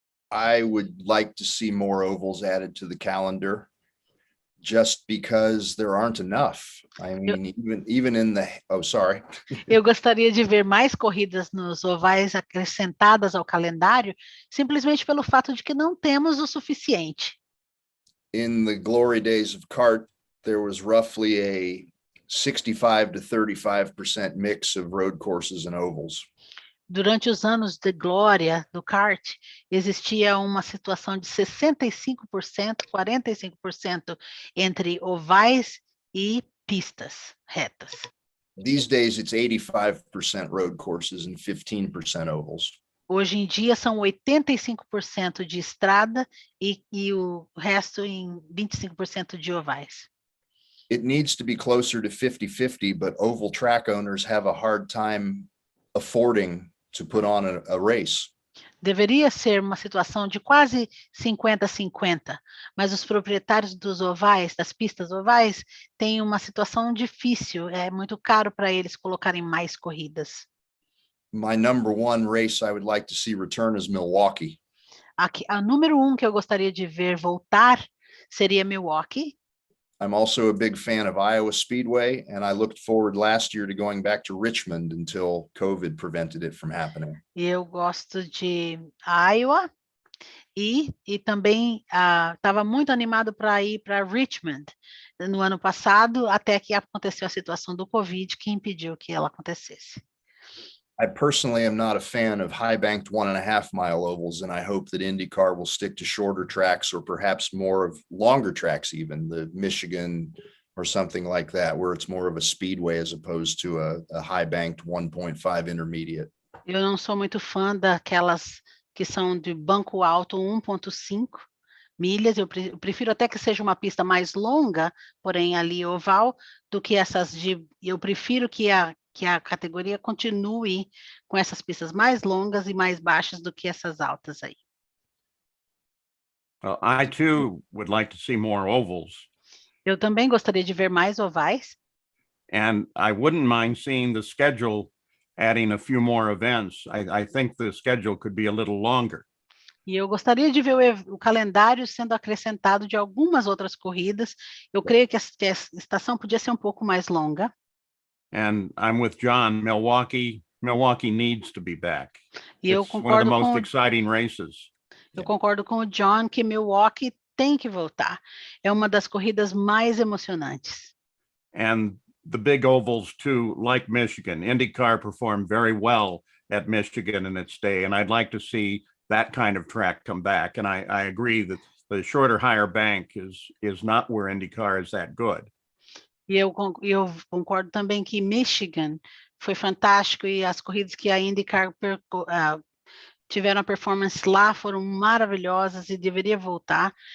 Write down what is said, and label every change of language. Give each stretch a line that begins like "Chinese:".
English: I would like to see more ovals added to the calendar. just because there aren't enough. I mean, even in the, oh, sorry.
Portuguese: Eu gostaria de ver mais corridas nos ovais acrescentadas ao calendário, simplesmente pelo fato de que não temos o suficiente.
English: In the glory days of kart, there was roughly a 65 to 35% mix of road courses and ovals.
Portuguese: Durante os anos de glória do kart, existia uma situação de 65%, 45% entre ovais e pistas retas.
English: These days, it's 85% road courses and 15% ovals.
Portuguese: Hoje em dia, são 85% de estrada e o resto em 25% de ovais.
English: It needs to be closer to 50-50, but oval track owners have a hard time affording to put on a race.
Portuguese: Deveria ser uma situação de quase 50-50, mas os proprietários dos ovais, das pistas ovais, têm uma situação difícil, é muito caro para eles colocarem mais corridas.
English: My number one race I would like to see return is Milwaukee.
Portuguese: A número 1 que eu gostaria de ver voltar seria Milwaukee.
English: I'm also a big fan of Iowa Speedway, and I looked forward last year to going back to Richmond until COVID prevented it from happening.
Portuguese: Eu gosto de Iowa e também estava muito animado para ir para Richmond no ano passado, até que aconteceu a situação do Covid que impediu que ela acontecesse.
English: I personally am not a fan of high-banked 1.5 mile ovals, and I hope that IndyCar will stick to shorter tracks or perhaps more of longer tracks, even the Michigan or something like that, where it's more of a speedway as opposed to a high-banked 1.5 intermediate.
Portuguese: Eu não sou muito fã daquelas que são de banco alto 1.5 milhas, eu prefiro até que seja uma pista mais longa, porém ali oval, do que essas eu prefiro que a categoria continue com essas pistas mais longas e mais baixas do que essas altas aí.
English: Well, I too would like to see more ovals.
Portuguese: Eu também gostaria de ver mais ovais.
English: And I wouldn't mind seeing the schedule adding a few more events. I think the schedule could be a little longer.
Portuguese: E eu gostaria de ver o calendário sendo acrescentado de algumas outras corridas. Eu creio que a estação podia ser um pouco mais longa.
English: And I'm with John. Milwaukee needs to be back.
Portuguese: E eu
English: It's one of the
Portuguese: concordo
English: most
Portuguese: com
English: exciting races.
Portuguese: eu concordo com o John que Milwaukee tem que voltar. É uma das corridas mais emocionantes.
English: And the big ovals too, like Michigan. IndyCar performed very well at Michigan in its day, and I'd like to see that kind of track come back. And I agree that the shorter, higher bank is not where IndyCar is that good.
Portuguese: E eu concordo também que Michigan foi fantástico e as corridas que a IndyCar tiveram a performance lá foram maravilhosas e deveria voltar.